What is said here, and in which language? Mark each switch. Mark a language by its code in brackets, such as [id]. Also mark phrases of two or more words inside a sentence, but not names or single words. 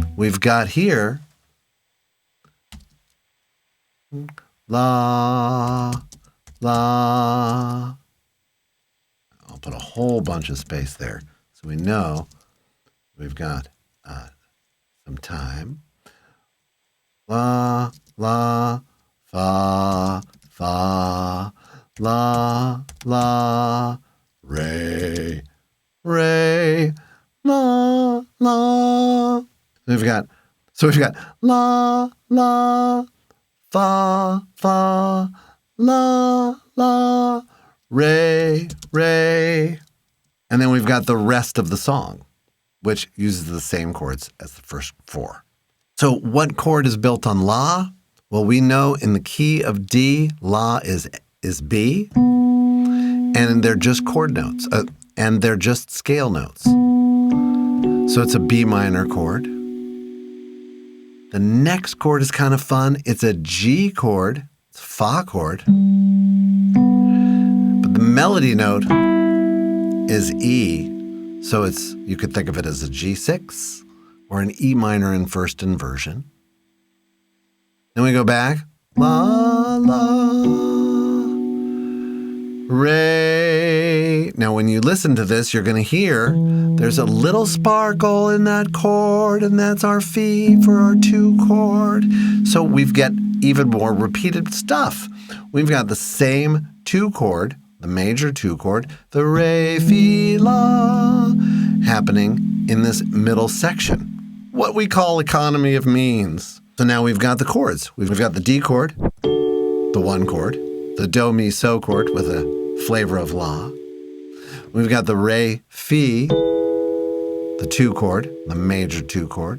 [en] We've got here la, la. I'll put a whole bunch of space there so we know we've got some time. La, la, fa, fa, la, la, re, re, la, la. We've got la, la, fa, fa, la, la, re, re. And then we've got the rest of the song, which uses the same chords as the first 4. So what chord is built on La? Well, we know in the key of D, La is B, and they're just chord notes, and they're just scale notes. So it's a B minor chord. The next chord is kind of fun. It's a G chord. It's a Fa chord. But the melody note is E, so you could think of it as a G6 or an E minor in first inversion. Then we go back. La, la, re. Now, when you listen to this, you're going to hear there's a little sparkle in that chord, and that's our F for our 2 chord. So we've got even more repeated stuff. We've got the same 2 chord, the major 2 chord, the re, fi, la, happening in this middle section. What we call economy of means. So now we've got the chords. We've got the D chord, the 1 chord, the do, mi, so chord with a flavor of La. We've got the re, fi, the 2 chord, the major 2 chord.